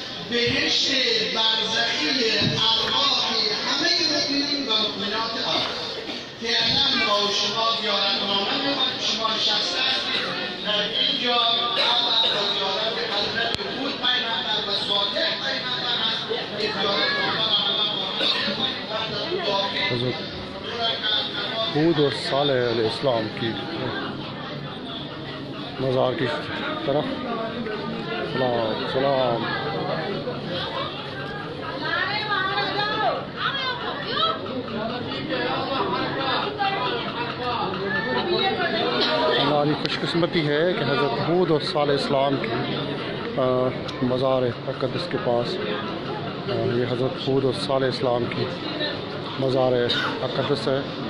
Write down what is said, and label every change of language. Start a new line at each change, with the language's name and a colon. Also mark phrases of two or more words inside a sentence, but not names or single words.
Persian: بهشت برزخی ارواح همه مؤمنین و مؤمنات است. فعلا با شما زیارتنامه می‌خوایم، شما نشسته هستید در اینجا اول با زیارت حضرت هود پیغمبر و صالح پیغمبر هست که زیارتنامه را اول با
Urdu: حضرت ہود اور صالح علیہ السلام کی مزار کی طرف سلام سلام. ہماری خوش قسمتی ہے کہ حضرت ہود اور صالح السلام کی مزار اقدس کے پاس یہ حضرت ہود اور صالح السلام کی مزار اقدس ہے.